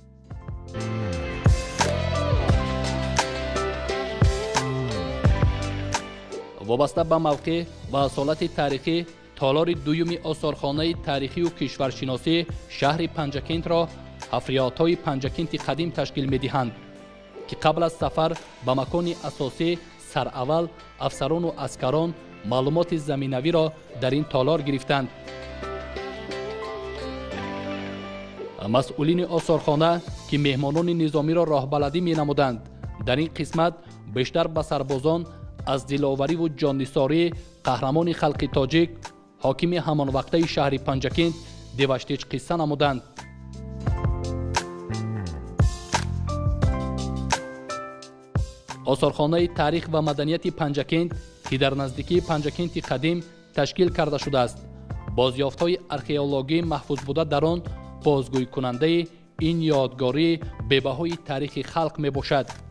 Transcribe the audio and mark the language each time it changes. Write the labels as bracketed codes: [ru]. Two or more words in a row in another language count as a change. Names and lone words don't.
[tg] вобаста ба мавқеъ ва асолати таърихӣ толори дуюми осорхонаи таърихию кишваршиносӣ шаҳри Панҷакентро ҳафриётҳои Панҷакенти қадим ташкил медиҳанд ки қабл аз сафар ба макони асосӣ сараввал афсарону аскарон маълумоти заминавиро дар ин толор гирифтанд. [fa] مسئولین آثارخانه که مهمانان نظامی را راهبردی می‌نمودند در این قسمت بیشتر به سربازان از دلاوری و جان‌نثاری قهرمان خلق تاجیک حاکم همان وقته شهر پنجکند دیوشتیچ قصه نمودند. آثارخانه تاریخ و مدنیت پنجکند که در نزدیکی پنجکند قدیم تشکیل کرده شده است، بازیافت‌های ارکئولوژی محفوظ بوده در آن بازگویی کننده این یادگاری به‌بهای تاریخ خلق میباشد.